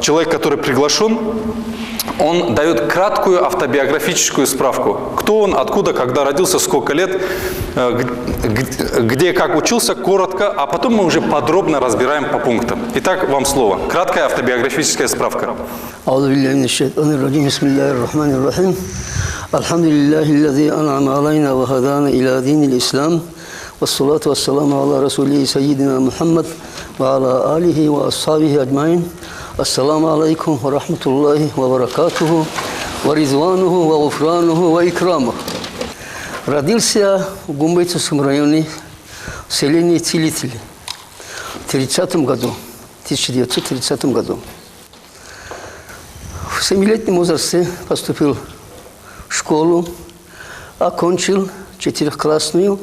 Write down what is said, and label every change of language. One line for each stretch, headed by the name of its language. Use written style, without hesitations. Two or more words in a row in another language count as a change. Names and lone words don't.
Russian: Человек, который приглашен, он дает краткую автобиографическую справку. Кто он, откуда, когда родился, сколько лет, где, как учился, коротко, а потом мы уже подробно разбираем по пунктам. Итак, вам слово. Краткая автобиографическая справка.
Arabic: والصلاة والسلام على رسوله سيدنا محمد وعلى آله وأصحابه أجمعين. السلام عليكم ورحمة الله وبركاته ورضوانه وغفرانه وإكرامه.
Russian: Родился в Гумбайтовском районе, в селении Целители в 1930 году. В 7-летнем возрасте поступил в школу, окончил 4-классную.